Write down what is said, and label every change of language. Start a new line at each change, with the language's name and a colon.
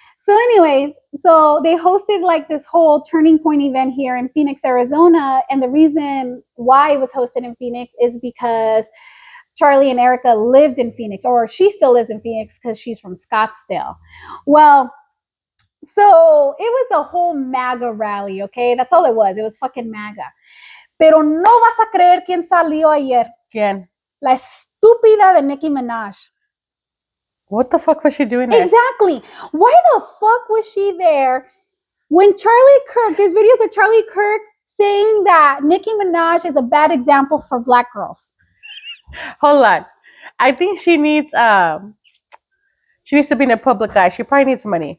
English: So anyways, so they hosted like this whole Turning Point event here in Phoenix, Arizona. And the reason why it was hosted in Phoenix is because Charlie and Erica lived in Phoenix, or she still lives in Phoenix because she's from Scottsdale. Well, so it was a whole MAGA rally, okay? That's all it was. It was fucking MAGA.
Spanish: Pero no vas a creer quién salió ayer. ¿Quién? La estúpida de Nicki Minaj.
English: What the fuck was she doing there? Exactly. Why the fuck was she there when Charlie Kirk, there's videos of Charlie Kirk saying that Nicki Minaj is a bad example for black girls. Hold on. I think she needs to be in a public eye. She probably needs money.